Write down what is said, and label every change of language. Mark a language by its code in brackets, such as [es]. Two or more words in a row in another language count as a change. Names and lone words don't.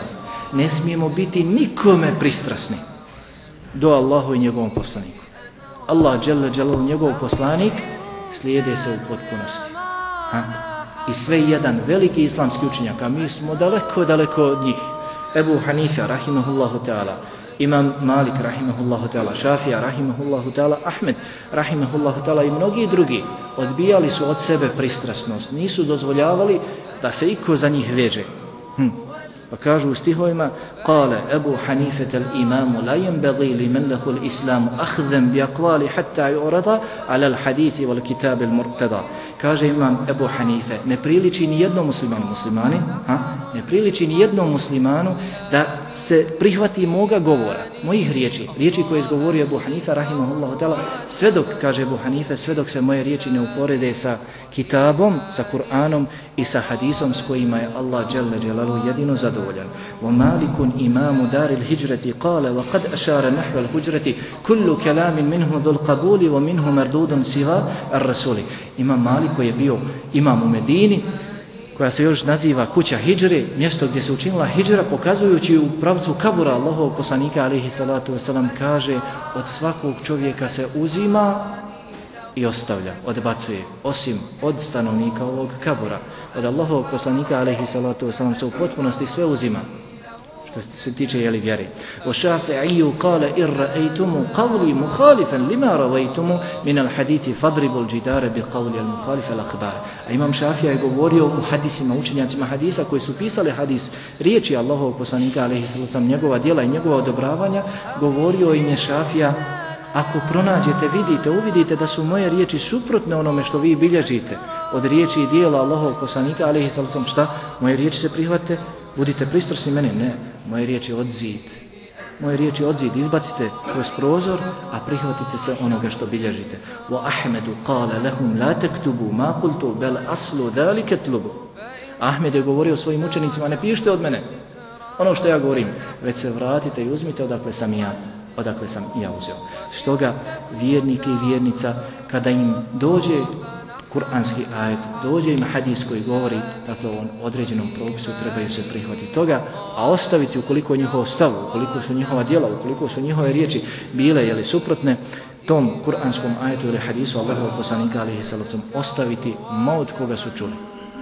[bs] Ne smijemo biti nikome pristrasni do Allahu i njegovom poslaniku. Allah [ar] جل جلاله, [bs] njegov poslanik, slijede se u potpunosti. I sve jedan veliki islamski učenjak, a mi smo daleko od njih. Ebu Hanife [ar] رحمه الله تعالى, [bs] Imam Malik [ar] رحمه الله تعالى, [bs] Šafija [ar] رحمه الله تعالى, [bs] Ahmed [ar] رحمه الله تعالى [bs] i mnogi drugi odbijali su od sebe pristrasnost. Nisu dozvoljavali da se iko za njih veže. Pa kažu u stihovima: [ar] "قال أبو حنيفة الإمام لا ينبغي لمن له الإسلام أخذا بأقوالي حتى يعرض على الحديث والكتاب المرتضى." [bs] Kaže Imam Abu Hanife, ne priliči ni jednom muslimanu, ne priliči ni jednom muslimanu da se prihvati moga govora, mojih riječi koje je izgovorio Abu Hanife [ar] رحمه الله تعالى, [bs] sve dok, kaže Abu Hanife, sve dok se moje riječi ne uporede sa kitabom, sa Kur'anom i sa hadisom s kojima je Allah [ar] جل جلاله [bs] jedino zadovoljan. [ar] ومالك إمام دار الهجرة قال وقد أشار نحو الحجرة كل كلام منه ذو قبول ومنه مردود سوى الرسول. [bs] Imam Malik koji je bio imam u Medini, koja se još naziva kuća hidžre, mjesto gdje se učinila hidžra, pokazujući u pravcu kabura Allahovog poslanika [ar] عليه الصلاة والسلام, [bs] kaže: od svakog čovjeka se uzima i ostavlja, odbacuje, osim od stanovnika ovog kabura. Od Allahovog poslanika [ar] عليه الصلاة والسلام [bs] se u potpunosti sve uzima što se tiče vjere. [ar] والشافعي قال إن رأيتم قولي مخالفا لما رويتم من الحديث فاضربوا الجدار بقولي المخالف الأخبار. [bs] A Imam Šafija je govorio u hadisima, učenjacima hadisa koji su pisali hadis, riječi Allahovog poslanika [ar] عليه السلام, [bs] njegova djela i njegova odobravanja, govorio im je Šafija: ako pronađete, uvidite da su moje riječi suprotne onome što vi bilježite od riječi i djela Allahovog poslanika [ar] عليه السلام, [bs] šta? Moje riječi se prihvate, budite pristrasni meni. Ne, moje riječi od zid, izbacite kroz prozor, a prihvatite se onoga što bilježite. [ar] وأحمد قال لهم لا تكتبوا ما قلت بل أصل ذلك اطلبوا. [bs] Ahmed je govorio svojim učenicima: ne pišite od mene ono što ja govorim, već se vratite i uzmite odakle sam i ja uzeo. Stoga vjernike i vjernica, kada im dođe kuranski ajet, dođe im hadis koji govori, dakle, o određenom propisu, trebaju se prihvatiti toga, a ostaviti, ukoliko je njihov stav, ukoliko su njihova djela, ukoliko su njihove riječi bile suprotne tom kuranskom ajetu ili hadisu Allahovog poslanika [ar] عليه الصلاة والسلام, [bs] ostaviti ma od koga su čuli.